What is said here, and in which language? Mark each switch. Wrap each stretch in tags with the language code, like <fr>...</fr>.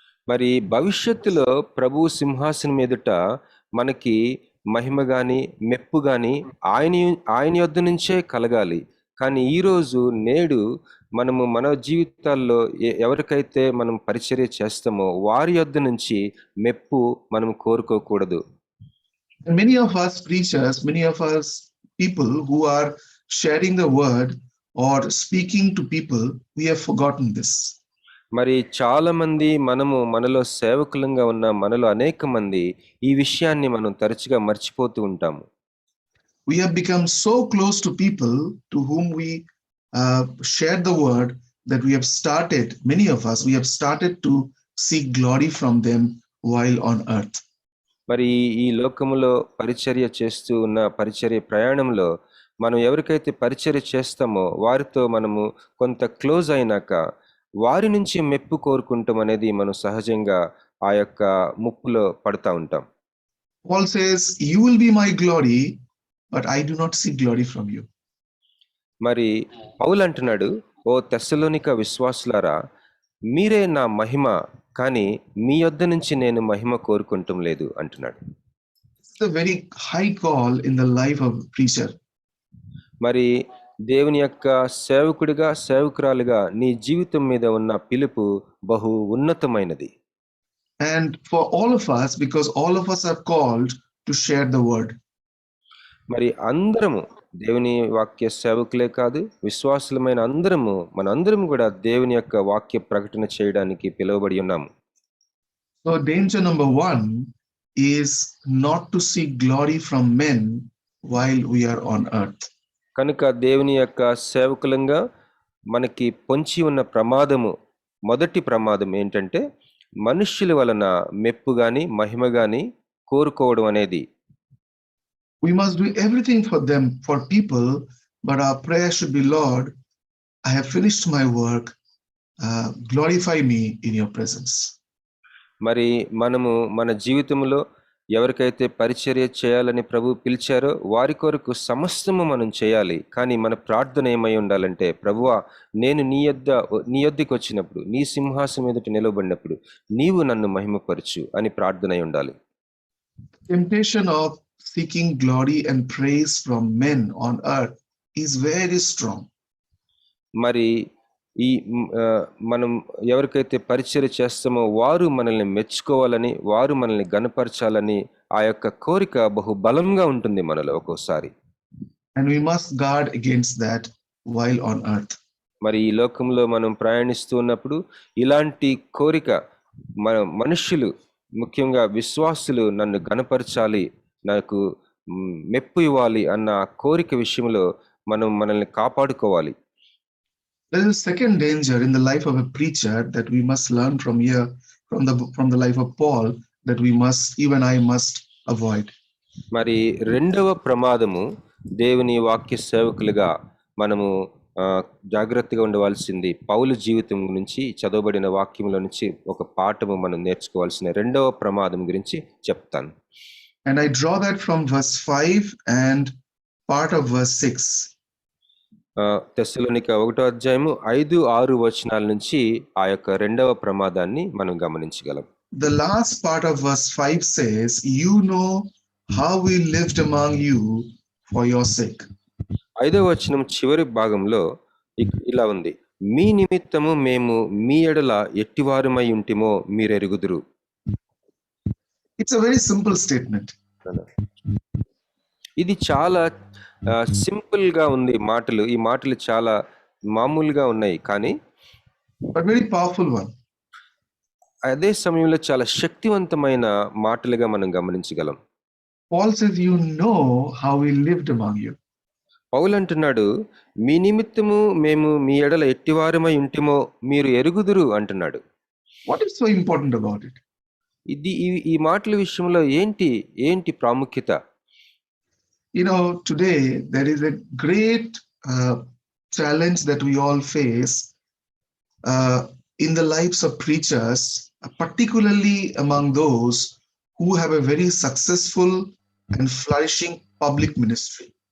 <te>మరి భవిష్యత్తులో ప్రభు సింహాసనం ఎదుట మనకి మహిమ గాని మెప్పు గాని ఆయన యొద్ద నుంచే కలగాలి. కానీ ఈరోజు నేడు మనము మన జీవితాల్లో ఎవరికైతే మనం పరిచర్య చేస్తామో వారి యొద్ద నుంచి మెప్పు మనం కోరుకోకూడదు.</te> <en>And many of us preachers, many of us people who are sharing the word or speaking to people, we have forgotten this.</en> <te>మరి చాలా మంది మనలో సేవకులంగా ఉన్న మనలో అనేక మంది ఈ విషయాన్ని మనం తరచుగా మర్చిపోతూ ఉంటాము.</te> <en>We have become so close to people to whom we share the word that we have started, many of us, we have started to seek glory from them while on earth.</en> <te>మరి ఈ లోకములో పరిచర్య చేస్తూ ఉన్న పరిచర్య ప్రయాణంలో మనం ఎవరికైతే పరిచర్య చేస్తామో వారితో మనము కొంత క్లోజ్ అయినాక వారి నుంచి మెప్పు కోరుకుంటాం అనేది మనం సహజంగా ఆ యొక్క ముప్పులో పడతా ఉంటాం.</te> <en>Paul says, you will be my glory, but I do not seek glory from you.</en> <te>మరి పౌలు అంటున్నాడు, ఓ తెస్సలోనిక విశ్వాసులారా, మీరే నా మహిమ, కానీ మీ యొద్ద నుంచి నేను మహిమ కోరుకుంటం లేదు అంటున్నాడు.</te> <en>It's a very high call in the life of a preacher.</en> <te>మరి దేవుని యొక్క సేవకుడిగా సేవకురాలుగా నీ జీవితం మీద ఉన్న పిలుపు బహు ఉన్నతమైనది.</te> <en>And for all of us, because all of us are called to share the word.</en> <te>మరి అందరము దేవుని వాక్య సేవకులే కాదు, విశ్వాసులమైన మనందరం కూడా దేవుని యొక్క వాక్య ప్రకటన చేయడానికి పిలువబడి ఉన్నాము.</te> <en>So danger number one is not to seek glory from men while we are on earth.</en> <te>కనుక దేవుని యొక్క సేవకులంగా మనకి పొంచి ఉన్న మొదటి ప్రమాదం ఏంటంటే మనుష్యుల వలన మెప్పు గాని మహిమ గాని కోరుకోవడం అనేది.</te> <en>We must do everything for them, for people, but our prayer should be, Lord, I have finished my work, glorify me in your presence.</en> <te>మరి మనము మన జీవితంలో ఎవరికైతే పరిచర్య చేయాలని ప్రభు పిలిచారో వారి కొరకు సమస్తము మనం చేయాలి. కానీ మన ప్రార్థన ఏమై ఉండాలంటే, ప్రభువా, నేను నీ యొద్దకు వచ్చినప్పుడు, నీ సింహాసనం ఎదుట నిలబడినప్పుడు నీవు నన్ను మహిమపరచు అని ప్రార్థన అయి ఉండాలి.</te> <en>Temptation of seeking glory and praise from men on earth is very strong.</en> <te>మరి ఈ మనం ఎవరికైతే పరిచర్య చేస్తామో వారు మనల్ని మెచ్చుకోవాలని, వారు మనల్ని గణపరచాలని ఆ యొక్క కోరిక బహు బలంగా ఉంటుంది మనలో ఒక్కోసారి.</te> <en>And we must guard against that while on earth.</en> <te>మరి ఈ లోకంలో మనం ప్రయాణిస్తూ ఉన్నప్పుడు ఇలాంటి కోరిక మనుష్యులు, ముఖ్యంగా విశ్వాసులు నన్ను గణపరచాలి, నాకు మెప్పు ఇవ్వాలి అన్న కోరిక విషయంలో మనం మనల్ని కాపాడుకోవాలి.</te> <en>There is a second danger in the life of a preacher that we must learn from here, from the life of Paul, that I must avoid.</en> <te>మరి రెండవ ప్రమాదము దేవుని వాక్య సేవకులుగా మనము జాగ్రత్తగా ఉండవలసింది. పౌలు జీవితం నుంచి చదవబడిన వాక్యంలో నుంచి ఒక పాఠము మనం నేర్చుకోవాల్సిన రెండవ ప్రమాదం గురించి చెప్తాను.</te> <en>And I draw that from verse 5 and part of verse 6.</en> <te>తెస్సలోనిక 1వ అధ్యాయము 5-6 వచనాల నుంచి ఆ యొక్క రెండవ ప్రమాదాన్ని మనం గమనించగలం.</te> <en>The last part of verse 5 says, you know how we lived among you for your sake.</en> <te>5వ వచనం చివరి భాగంలో ఇలా ఉంది, మీ నిమిత్తము మేము మీ ఎడల ఎట్టివారమై ఉంటిమో మీరెరుగుదురు.</te> <en>It's a very simple statement.</en> <te>ఇది చాలా సింపుల్ గా ఉంది మాటలు. ఈ మాటలు చాలా మామూలుగా ఉన్నాయి, కానీ</te> <en>but very powerful one.</en> <te>అదే సమయంలో చాలా శక్తివంతమైన మాటలుగా మనం గమనించగలం.</te> <en>Paul says, you know how we lived among you.</en> <te>పౌలు అంటున్నాడు, మీ నిమిత్తము మేము మీ ఎడల ఎట్టివారమై ఉంటిమో మీరు ఎరుగుదురు అంటున్నాడు.</te> <en>What is so important about it?</en> <te>ఈ మాటల విషయంలో ఏంటి ప్రాముఖ్యత?</te> <en>You know, today there is a great challenge that we all face in the lives of preachers, particularly among those who have a very successful and flourishing public ministry.</en>